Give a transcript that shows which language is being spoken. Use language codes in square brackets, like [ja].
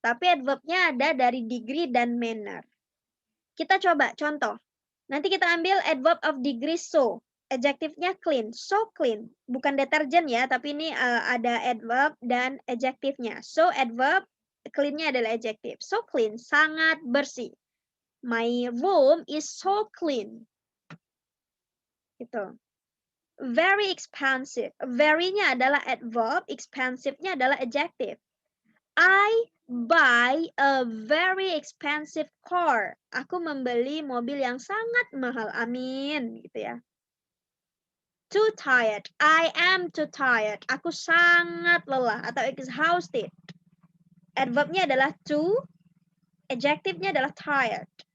[id] Tapi adverbnya ada dari degree dan manner. Kita coba contoh. Nanti kita ambil adverb of degree so. Adjektifnya clean, so clean. Bukan deterjen ya, tapi ini ada adverb dan adjektifnya. So adverb, clean-nya adalah adjektif. So clean, sangat bersih. [en] My room is so clean. [id] Gitu. [en] Very expensive. [id] Very-nya adalah adverb, expensive-nya adalah adjective. [en] I buy a very expensive car. [id] Aku membeli mobil yang sangat mahal. Amin, gitu ya. [en] Too tired. I am too tired. [id] Aku sangat lelah atau [en] exhausted. [id] Adverbnya adalah too, adjective-nya adalah tired.